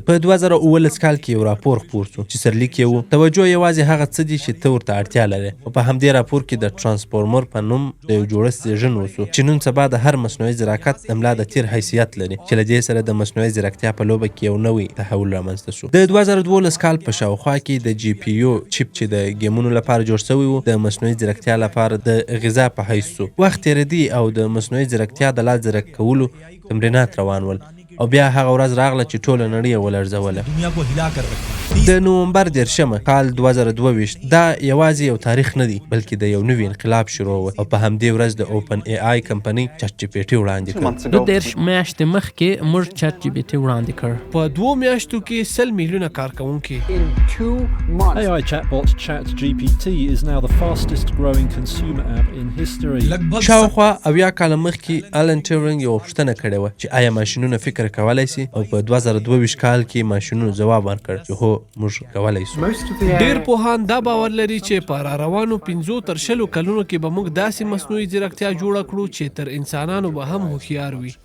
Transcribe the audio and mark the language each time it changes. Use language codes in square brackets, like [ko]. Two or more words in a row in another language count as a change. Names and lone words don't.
[ps] په 2019 کال کې یو راپور خپور شو چې سرلیک یې و توجه یوازې هغه څه دي چې ته ورته اړتیا لرې، او په همدې راپور کې د ترانسفورمر په نوم د یو جوړښت زیږون وشو چې نن سبا د هر مصنوعي ځیرکت د ملا د تیر حیثیت لري، چې له دې سره د مصنوعي ځیرکتیا په لوبه کې یو نوی تحول رامنځته شو. د 2012 کال په شاوخوا کې د GPU چیپ چیپ چې د ګیمونو لپاره جوړ شوی و د مصنوعي ځیرکتیا لپاره د غذا په حیث سو. وخت تېرېدی او د مصنوعي ځیرکتیا د لا ځیرک کولو تمرینات روان ول او بیا هغه ورځ راغله چې ټوله نړۍ یې ولړزوله. د نومبر 10 کال 2022 دا یوازې یو تاریخ نه دی بلکې د یو نوي انقلاب شروع و او په همدې ورځ د اوپن ای آی کمپنۍ چټ جی پی ټي وړاندې کړ. 2 میاشتې مخکې موږ چټ جی پی ټي وړاندې کړ. په 2 میاشتو کې 100 میلیونه کارکونکي. [en] AI chatbot ChatGPT is now the fastest growing consumer app in history. [ps] شاوخوا 80 کاله مخکې الن ټیورینګ یو پوښتنه کړې وه چې آیا ماشینونه فکر کولی شي او په 2022 کال کې ماشینونو ځواب ورکړ چې هو موږ کولی شو. ډېر پوهان دا باور لري چې په راروانو 5 تر 10 کلونو کې به موږ داسې مصنوعي ځیرکتیا جوړه کړو چې تر انسانانو به هم هوښیار وي.